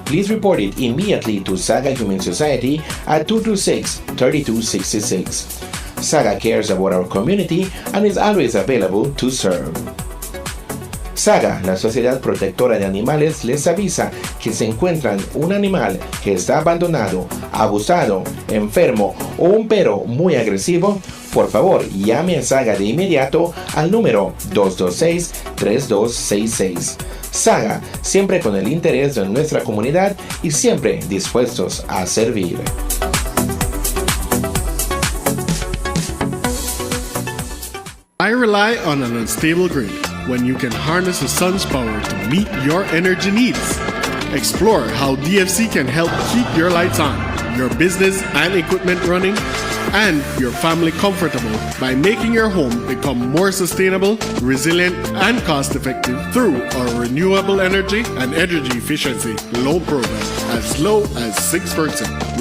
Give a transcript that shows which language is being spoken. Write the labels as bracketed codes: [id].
[en] please report it immediately to Saga Humane Society at 226-3266. Saga cares about our community and is always available to serve. [es] Saga, la Sociedad Protectora de Animales, les avisa que se encuentran un animal que está abandonado, abusado, enfermo o un perro muy agresivo. Por favor, llame a Saga de inmediato al número 226-3266. Saga, siempre con el interés de nuestra comunidad y siempre dispuestos a servir. [en] I rely on an unstable grid when you can harness the sun's power to meet your energy needs. Explore how DFC can help keep your lights on, your business and equipment running, and your family comfortable by making your home become more sustainable, resilient, and cost-effective through our renewable energy and energy efficiency loan program as low as 6%.